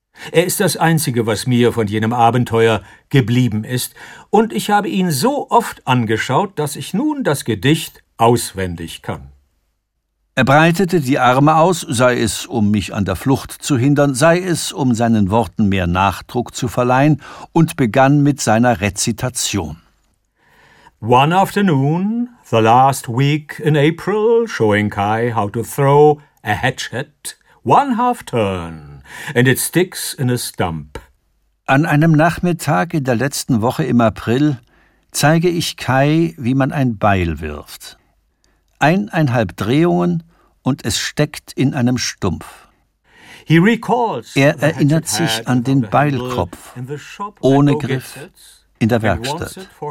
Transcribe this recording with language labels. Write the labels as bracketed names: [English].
[German] Er ist das Einzige, was mir von jenem Abenteuer geblieben ist, und ich habe ihn so oft angeschaut, dass ich nun das Gedicht auswendig kann. Er breitete die Arme aus, sei es, um mich an der Flucht zu hindern, sei es, um seinen Worten mehr Nachdruck zu verleihen, und begann mit seiner Rezitation. [English] One afternoon, the last week in April, showing Kai how to throw a hatchet, one half turn, and it sticks in a stump. [German] An einem Nachmittag in der letzten Woche im April zeige ich Kai, wie man ein Beil wirft. 1,5 Drehungen und es steckt in einem Stumpf. Er erinnert sich an den Beilkopf, ohne Griff, in der Werkstatt.